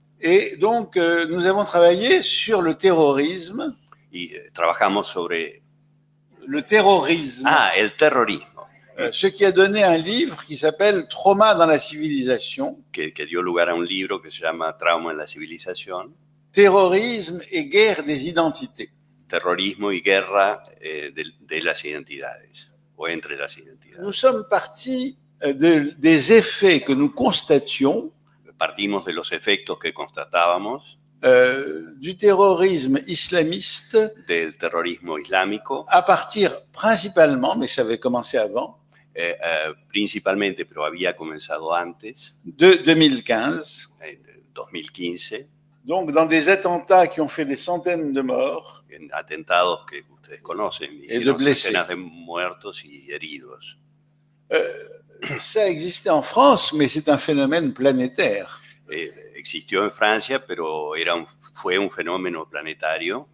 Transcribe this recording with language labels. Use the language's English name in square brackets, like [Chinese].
[French] et donc nous avons travaillé sur le terrorisme. [Spanish] Y trabajamos sobre [French] le terrorisme. [Spanish] El terrorismo. [French] Ce qui a donné un livre qui s'appelle Trauma dans la civilisation. [Spanish] Que dio lugar a un libro que se llama Trauma en la civilización. [French] Terrorisme et guerre des identités. [Spanish] Terrorismo y guerra de las identidades, o entre las identidades. [French] Nous sommes partis des effets que nous constations. [Spanish] Partimos de los efectos que constatábamos. [French] Du terrorisme islamiste, [Spanish] del terrorismo islámico, [French] à partir principalement, mais ça avait commencé avant, [Spanish] principalmente, pero había comenzado antes, [French] de 2015. [Spanish] 2015. [French] Donc, dans des attentats qui ont fait des centaines de morts, [Spanish] en atentados que ustedes conocen, hicieron decenas de muertos y heridos. [French] Ça existait en France, mais c'est un phénomène planétaire. [Spanish] Existió en Francia, pero fue un fenómeno planetario.